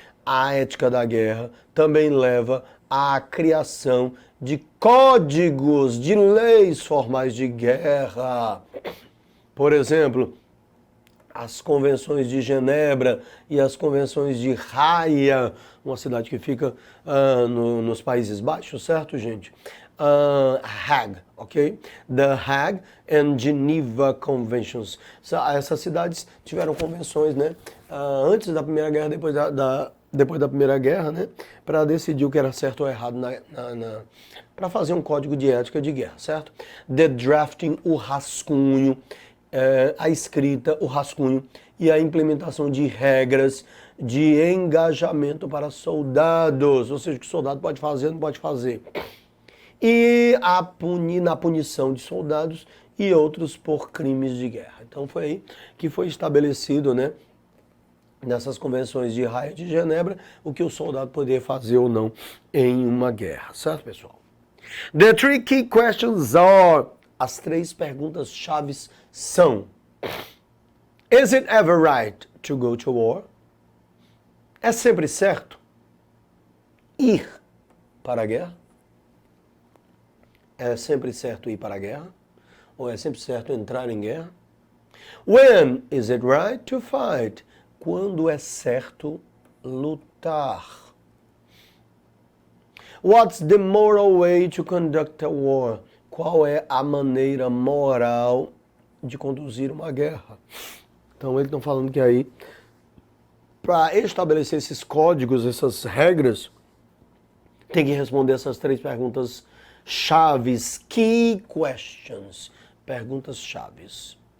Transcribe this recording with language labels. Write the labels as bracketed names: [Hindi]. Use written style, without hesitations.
[Portuguese] A ética da guerra também leva à criação de códigos de leis formais de guerra. Por exemplo, as convenções de Genebra e as convenções de Haia, uma cidade que fica nos Países Baixos, certo, gente? [English] Hague, ok? The Hague and Geneva Conventions. [Portuguese] Essas cidades tiveram convenções, né? Antes da Primeira Guerra, depois da Primeira Guerra, né? Para decidir o que era certo ou errado para fazer um código de ética de guerra, certo? [English] The drafting, [Portuguese] o rascunho, a escrita, o rascunho e a implementação de regras de engajamento para soldados, ou seja, o que o soldado pode fazer, não pode fazer. E na punição de soldados e outros por crimes de guerra. Então foi aí que foi estabelecido, né, nessas convenções de Haia de Genebra, o que o soldado poderia fazer ou não em uma guerra, certo, pessoal? [English] The three key questions are... [Portuguese] As três perguntas chaves são: [English] Is it ever right to go to war? [Portuguese] É sempre certo ir para a guerra? É sempre certo ir para a guerra? Ou é sempre certo entrar em guerra? [English] When is it right to fight? [Portuguese] Quando é certo lutar? [English] What's the moral way to conduct a war? [Portuguese] Qual é a maneira moral de conduzir uma guerra? Então eles estão falando que aí, para estabelecer esses códigos, essas regras, tem que responder essas três perguntas chaves, [English] key questions, [Portuguese] perguntas chaves.